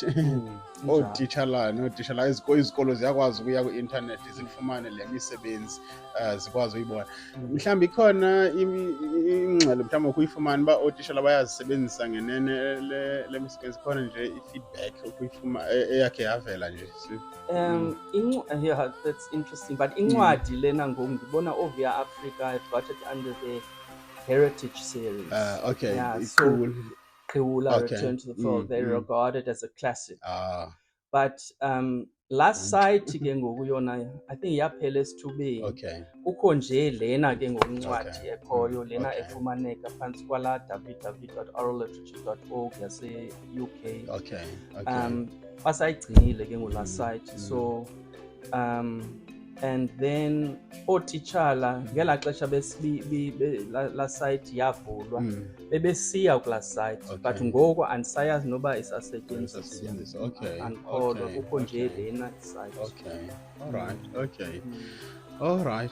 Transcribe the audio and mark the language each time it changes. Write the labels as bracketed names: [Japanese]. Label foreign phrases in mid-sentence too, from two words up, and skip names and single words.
[Xhosa] Ootitshala izikolo ziyakwazi ukuya kwi-intanethi zifumane le misebenzi zikwazi uyibona. Mhlawumbi ikhona ingxelo mhlawumbi ukuyifumana uba ootitshala bayazisebenzisa ngenene le misebenzi, khona nje i-feedback eyakhe yavela nje. [English] Yeah, that's interesting. But [Xhosa] incwadi lena ngoku ndibona [English] Ovia Africa have got it under the Heritage series. Okay, Yeah, cool. Keula Return to the Fold. They regard it as a classic. But last sight [Xhosa] ke ngoku yona [English] I think [Xhosa] yaphela esithubeni. [English] Okay. [Xhosa] Kukho nje lena ke ngoku incwadi ekhoyo lena efumaneka phantsi kwala www.oralliterature.org yase-UK. [English] Okay. [Xhosa] Basayigcinile ke ngoku [English] last sight. [Xhosa] So and then ootitshala ngelaa xesha laa site yavulwa bebesiya kulaa site, but ngoku andisayazi noba isasetyenziswa. [English] Okay. [Xhosa] Andikholwa kukho nje lena isite. [English] Okay. All right.